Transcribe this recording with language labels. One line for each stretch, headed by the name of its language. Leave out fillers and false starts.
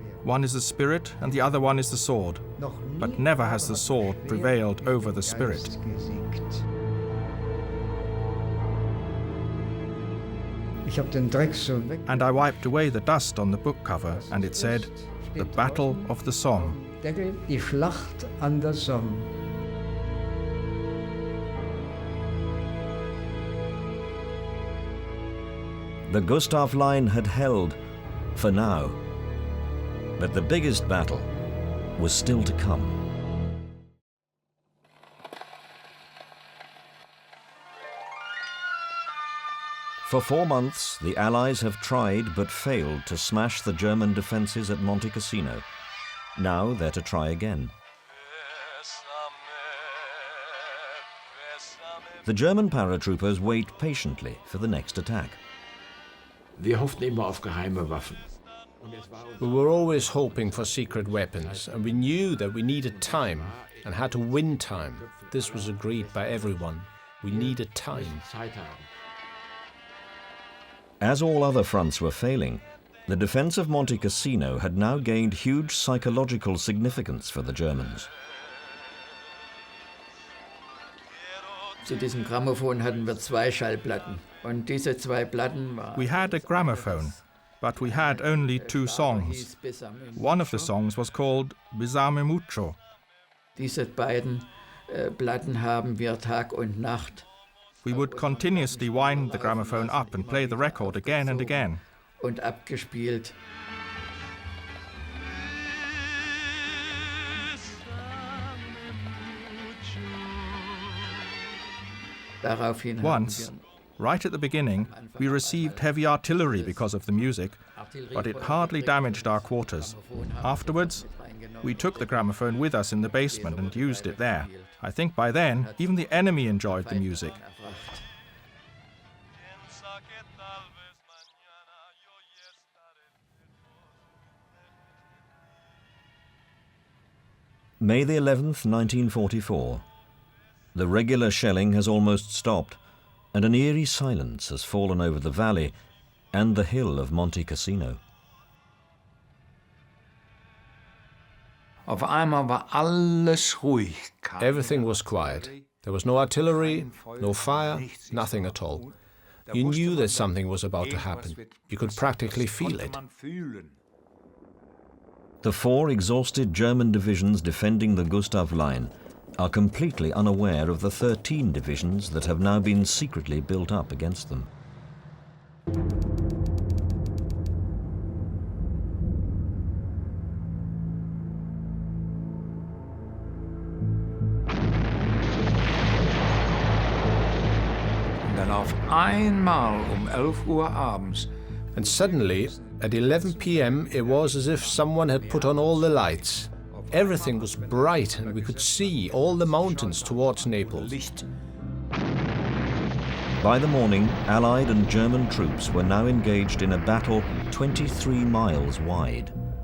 English: One is the spirit, and the other one is the sword. But never has the sword prevailed over the spirit. And I wiped away the dust on the book cover, and it said, The Battle of the Somme.
German: Die Schlacht an der Somme.
English: The Gustav line had held, for now. But the biggest battle was still to come. For 4 months, the Allies have tried but failed to smash the German defences at Monte Cassino. Now they're to try again. the German paratroopers wait patiently for the next attack.
German: Wir hofften immer auf geheime Waffen.
English: We were always hoping for secret weapons, and we knew that we needed time and had to win time. This was agreed by everyone. We needed time. As all other fronts were failing, the defense of Monte Cassino had now gained huge psychological significance for the Germans.
German: Zu diesem Grammophon hatten wir 2 Schallplatten. Und diese 2 Platten waren...
English: We had a gramophone, but we had only 2 songs. One of the songs was called Besame Mucho.
German: Diese beiden Platten haben wir Tag und Nacht.
English: We would continuously wind the gramophone up and play the record again and again.
German: Und abgespielt.
English: Once, right at the beginning, we received heavy artillery because of the music, but it hardly damaged our quarters. Afterwards, we took the gramophone with us in the basement and used it there. I think by then, even the enemy enjoyed the music. May the 11th, 1944. The regular shelling has almost stopped, and an eerie silence has fallen over the valley and the hill of Monte Cassino.
German: Auf einmal war alles ruhig.
English: Everything was quiet. There was no artillery, no fire, nothing at all. You knew that something was about to happen. You could practically feel it. The 4 exhausted German divisions defending the Gustav line are completely unaware of the 13 divisions that have now been secretly built up against them.
German: Und dann auf einmal 11 Uhr abends.
English: And suddenly, at 11 p.m., it was as if someone had put on all the lights. Everything was bright and we could see all the mountains towards Naples. By the morning, Allied and German troops were now engaged in a battle 23 miles wide.